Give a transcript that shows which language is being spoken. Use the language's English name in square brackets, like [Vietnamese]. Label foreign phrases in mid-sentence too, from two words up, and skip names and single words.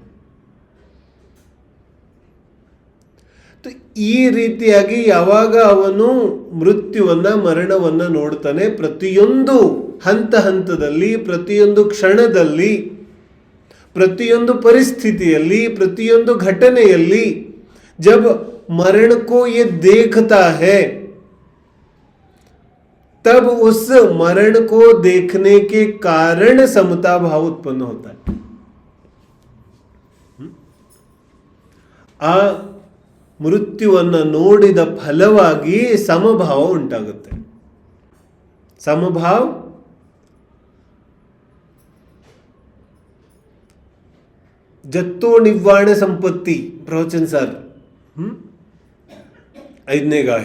[Kannada] ಈ ರೀತಿಯಾಗಿ ಯಾವಾಗ ಅವನು ಮೃತ್ಯುವನ್ನ, ಮರಣವನ್ನ ನೋಡ್ತಾನೆ, ಪ್ರತಿಯೊಂದು ಹಂತ ಹಂತದಲ್ಲಿ, ಪ್ರತಿಯೊಂದು ಕ್ಷಣದಲ್ಲಿ, ಪ್ರತಿಯೊಂದು ಪರಿಸ್ಥಿತಿಯಲ್ಲಿ, ಪ್ರತಿಯೊಂದು घटನೆಯಲ್ಲಿ [Hindi] जब मरण को ये देखता है तब उस मरण को देखने के कारण समता भाव उत्पन्न होता है. [Kannada] ಆ ಮೃತ್ಯುವನ್ನ ನೋಡಿದ ಫಲವಾಗಿ ಸಮಭಾವ ಉಂಟಾಗುತ್ತೆ. [Prakrit languages] ಸಮಭಾವ ಜತ್ತೋ ನಿವ್ವಾಣ ಸಂಪತ್ತಿ [Kannada] ಪ್ರವಚನ ಸರ್ 5ನೇ ಗಾಹೆ.